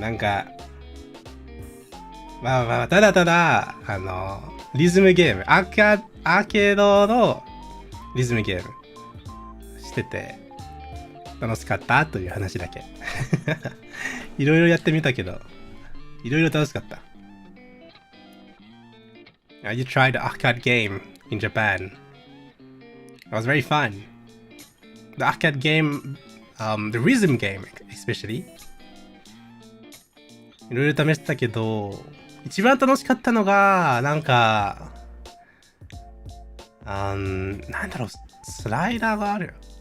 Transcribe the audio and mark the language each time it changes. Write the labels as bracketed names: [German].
[Japanese] なんかまあただリズムゲームアーケードのリズムゲームしてて楽しかったという話だけ。いろいろやってみたけどいろいろ楽しかった。 [English] You tried the arcade game in Japan. It was very fun. The arcade game, the rhythm game especially. [Japanese] いろいろ試してたけど、一番楽しかったのがなんかなんだろう、スライダーがある。